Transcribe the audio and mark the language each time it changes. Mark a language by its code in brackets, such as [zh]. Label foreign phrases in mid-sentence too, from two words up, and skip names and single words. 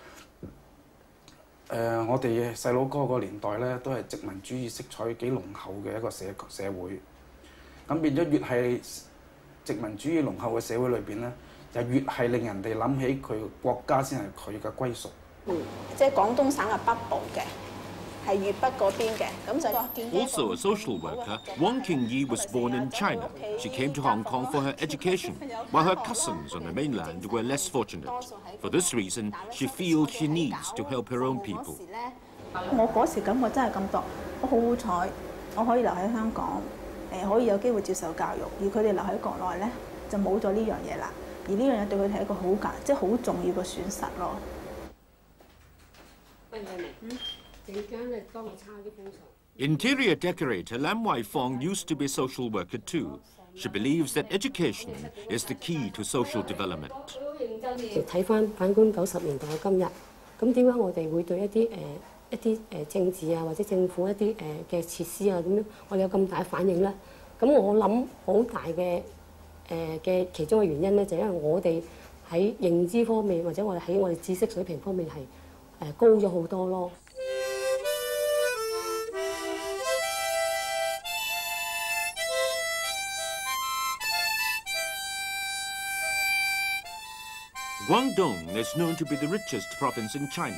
[yue] 我哋細佬哥個年代咧，都係殖民主義色彩幾濃厚嘅一個社會，咁變咗越係殖民主義濃厚嘅社會裏邊咧。就越係令人哋諗起佢國家先係佢嘅歸屬。即係廣東省嘅北部嘅，係粵北嗰邊嘅，咁就。 [en] Also a social worker, Wang Qingyi was born in China. She came to Hong Kong for her education, while her cousins on the mainland were less fortunate. For this reason, she feels she needs to help her own people. [yue] 我嗰時感覺真係咁多，我好好彩，我可以留喺香港，可以有機會接受教育，而佢哋留喺國內咧就冇咗呢樣嘢啦。而呢樣嘢對佢哋係一個即係好重要嘅損失咯。 [en] Interior decorator Lam Wai-fong used to be a social worker too. She believes that education is the key to social development. [yue] 睇翻反觀90年代嘅今日，咁點解我哋會對一啲政治啊或者政府一啲嘅設施啊點樣，我哋有咁大反應咧？咁我諗好大嘅。嘅其中嘅原因咧，就因為我哋喺認知方面，或者我哋喺我哋知識水平方面係高咗好多咯。 [en] Guangdong is known to be the richest province in China.